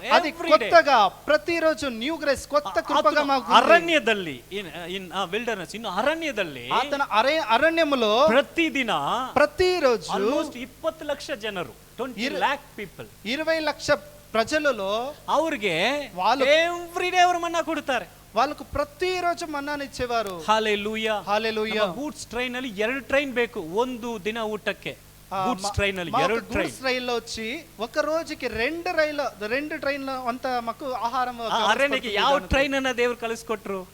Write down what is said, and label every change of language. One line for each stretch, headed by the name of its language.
Telugu: అది కొత్తగా ప్రతిరోజు
English: new grace,
Telugu: కొత్త కృపగా మాకు.
Kannada: ಅರಣ್ಯದಲ್ಲಿ,
English: in wilderness,
Kannada: ಇನ್ನು ಅರಣ್ಯದಲ್ಲಿ
Telugu: ఆతన అరణ్యములో
Kannada: ಪ್ರತಿದಿನ
Telugu: ప్రతిరోజు
Kannada: ಆಲ್ಮೋಸ್ಟ್ 20 ಲಕ್ಷ ಜನರು,
English: 20 lakh people,
Telugu: 20 లక్ష ప్రజలలో
Kannada: ಅವ್ರಿಗೆ ಎವ್ರಿ ಡೇ ಅವರು ಮನ್ನಾ ಕೊಡ್ತಾರೆ.
Telugu: వాళ్ళకు ప్రతిరోజు మన్నాను ఇచ్చేవారు.
Kannada: ಹಾಲೆಲೂಯಾ.
Telugu: హల్లెలూయా.
Kannada: ಗೂಡ್ಸ್ ಟ್ರೈನ್ ಅಲ್ಲಿ 2 ಟ್ರೈನ್ ಬೇಕು ಒಂದು ದಿನ ಊಟಕ್ಕೆ. ಗೂಡ್ಸ್ ಟ್ರೈನ್ ಅಲ್ಲಿ 2 ಟ್ರೈನ್.
Telugu: రైల్లో వచ్చి ఒక రోజుకి 2 ట్రైన్లు అంత మాకు ఆహారం
Kannada: ಅರಣ್ಯಕ್ಕೆ ಯಾವ ಟ್ರೈನ್ ಅನ್ನ ದೇವರು ಕಳಿಸ್ಕೊಟ್ರು?